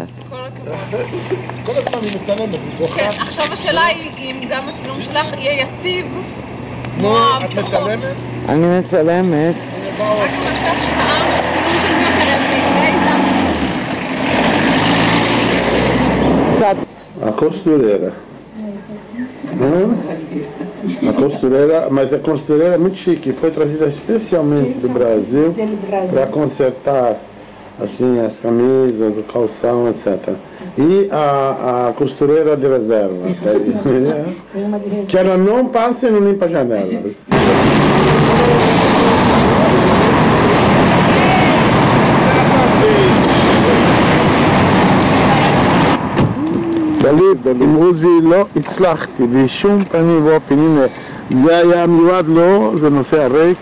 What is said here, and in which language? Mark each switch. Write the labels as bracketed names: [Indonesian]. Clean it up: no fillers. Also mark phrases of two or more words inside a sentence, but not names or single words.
[Hebrew] כל הזמן היא מצלמת, היא בוכה. כן, עכשיו השאלה היא אם גם הצילום שלך יהיה יציב כמו את מצלמת? אני מצלמת. רק נעשה השקעה, הצילום שלי יותר יציב. קצת. [Portuguese] A costureira. A costureira, mas a costureira é muito chique, foi trazida especialmente do Brasil para consertar assim as camisas, o calção, etc. E a costureira de reserva, que ela não passa e não limpa a janela. [Hebrew] דליב, עם עוזי לא הצלחתי בשום פנים ואופן. הנה, זה היה מיועד לו, זה נושא הריק.